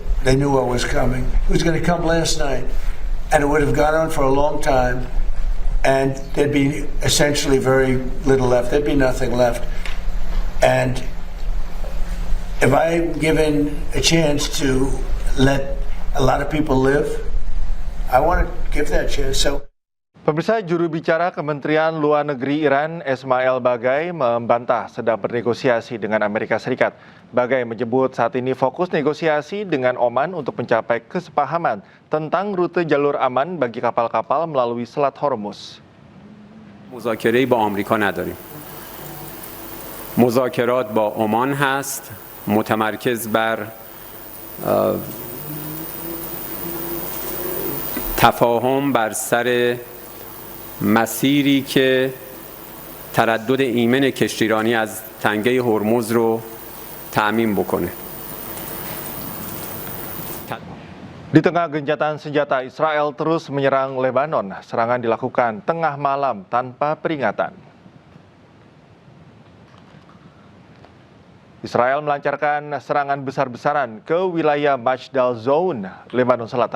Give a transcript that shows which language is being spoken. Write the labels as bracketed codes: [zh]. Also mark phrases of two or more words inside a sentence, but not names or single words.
[en] They knew what was coming. It was going to come last night, and it would have gone on for a long time, and there'd be essentially very little left. There'd be nothing left. And if I'm given a chance to let a lot of people live, I want to give that chance. So. [id] Pemirsa, juru bicara Kementerian Luar Negeri Iran, Esmail Baghai, membantah sedang bernegosiasi dengan Amerika Serikat. Baghai menyebut saat ini fokus negosiasi dengan Oman untuk mencapai kesepahaman tentang rute jalur aman bagi kapal-kapal melalui Selat Hormuz. [fa] مذاکره‌ای با آمریکا نداریم. مذاکرات با عمان هست، متمرکز بر تفاهم بر سر مسیری که تردد ایمن کشتیرانی از تنگه هرمز رو تأمین بکنه. [id] Di tengah gencatan senjata, Israel terus menyerang Lebanon. Serangan dilakukan tengah malam tanpa peringatan. Israel melancarkan serangan besar-besaran ke wilayah Majdal Zone, Lebanon Selatan.